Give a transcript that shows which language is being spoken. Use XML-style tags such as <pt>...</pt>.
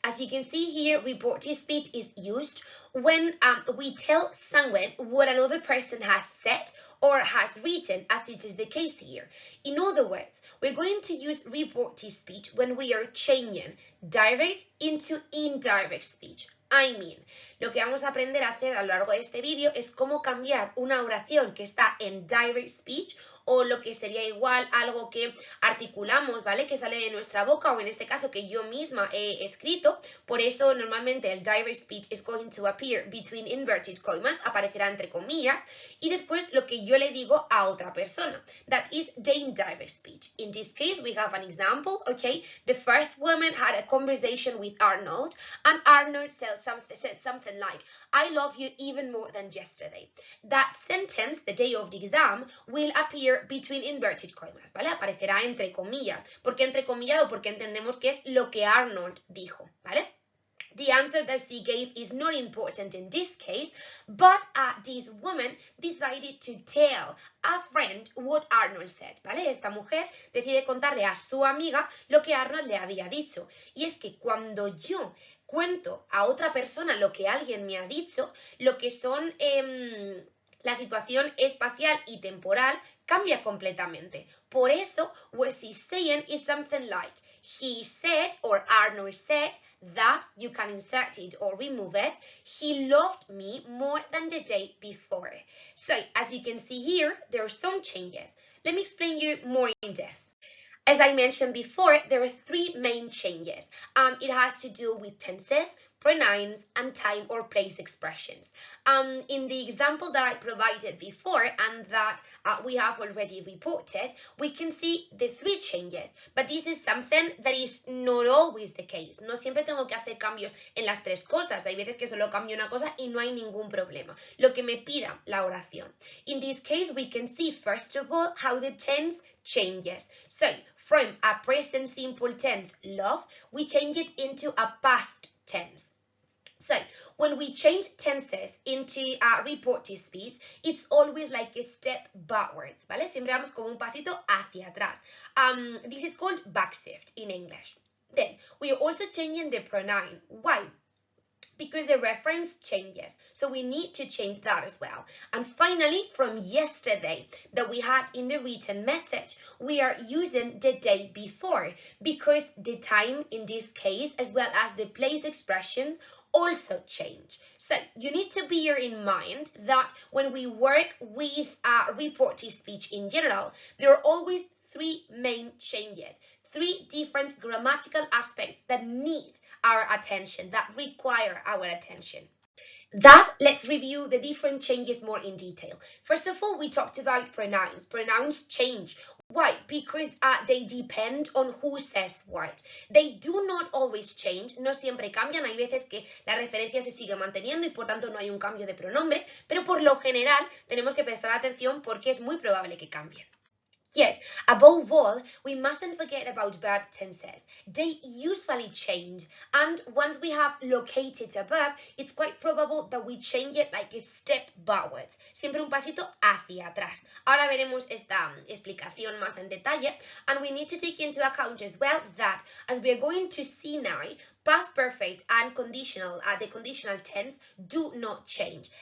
<en>As you can see here, reported speech is used when we tell someone what another person has said or has written, as it is the case here. In other words, we're going to use reported speech when we are changing direct into indirect speech. I mean,</en> <es>lo que vamos a aprender a hacer a lo largo de este vídeo es cómo cambiar una oración que está en direct speech o lo que sería igual algo que articulamos, ¿vale? Que sale de nuestra boca o en este caso que yo misma he escrito. Por eso normalmente el</es> <en>direct speech is going to appear between inverted commas,</en> <es>aparecerá entre comillas, y después lo que yo le digo a otra persona.</es> <en>That is the indirect speech. In this case we have an example, okay? The first woman had a conversation with Arnold and Arnold said something like, I love you even more than yesterday. That sentence, the day of the exam, will appear between inverted commas, ¿vale?</en> <es>Aparecerá entre comillas. ¿Por qué entrecomillado? Porque entendemos que es lo que Arnold dijo, ¿vale?</es> <en>The answer that she gave is not important in this case, but this woman decided to tell a friend what Arnold said, ¿vale?</en> <es>Esta mujer decide contarle a su amiga lo que Arnold le había dicho. Y es que cuando yo cuento a otra persona lo que alguien me ha dicho, lo que son la situación espacial y temporal cambia completamente. Por eso,</es> <en>what she's saying is something like, he said, or Arnold said, that, you can insert it or remove it, he loved me more than the day before. So, as you can see here, there are some changes. Let me explain you more in depth. As I mentioned before, there are three main changes. It has to do with tenses, pronouns, and time or place expressions. In the example that I provided before and that we have already reported, we can see the three changes, but this is something that is not always the case.</en> <es>No siempre tengo que hacer cambios en las tres cosas. Hay veces que solo cambio una cosa y no hay ningún problema. Lo que me pida la oración.</es> <en>In this case, we can see first of all how the tense changes. So, from a present simple tense, love, we change it into a past tense. So, when we change tenses into reported speech, it's always like a step backwards, ¿vale? Siempre vamos como un pasito hacia atrás. This is called backshift in English. Then, we are also changing the pronoun. Why? Because the reference changes, so we need to change that as well. And finally, from yesterday that we had in the written message, we are using the day before because the time in this case, as well as the place expressions, also change. So you need to bear in mind that when we work with reported speech in general, there are always three main changes, three different grammatical aspects that need our attention, that require our attention. Thus, let's review the different changes more in detail. First of all, we talked about pronouns. Pronouns change. Why? Because they depend on who says what. They do not always change,</en> <es>no siempre cambian. Hay veces que la referencia se sigue manteniendo y por tanto no hay un cambio de pronombre, pero por lo general tenemos que prestar atención porque es muy probable que cambie.</es> <en>Yet, above all, we mustn't forget about verb tenses. They usually change, and once we have located a verb, it's quite probable that we change it like a step backwards,</en> <es>siempre un pasito hacia atrás. Ahora veremos esta explicación más en detalle,</es> <en>and we need to take into account as well that, as we are going to see now, past perfect and conditional, the conditional tense do not change.</en>